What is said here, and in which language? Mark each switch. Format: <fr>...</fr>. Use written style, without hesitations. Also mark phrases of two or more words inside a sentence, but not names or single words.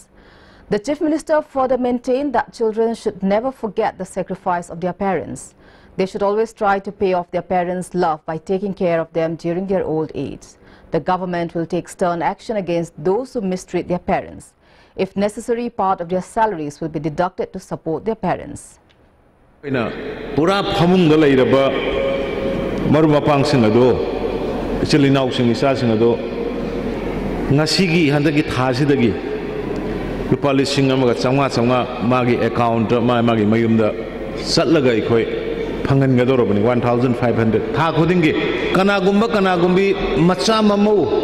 <en>The Chief Minister further maintained that children should never forget the sacrifice of their parents. They should always try to pay off their parents' love by taking care of them during their old age. The government will take stern action against those who mistreat their parents. If necessary, part of their salaries will be deducted to support their parents.</en> <mni>Pura phamung da leiraba maru mapang sing ado chilinaw sing isa sing ado ngasigi handagi thasidagi lupa lising amaga changa magi account magi mayumda satlaga ikoi phangan gadorobani 1500 tha khodingi kanagumbi macha mamu</mni>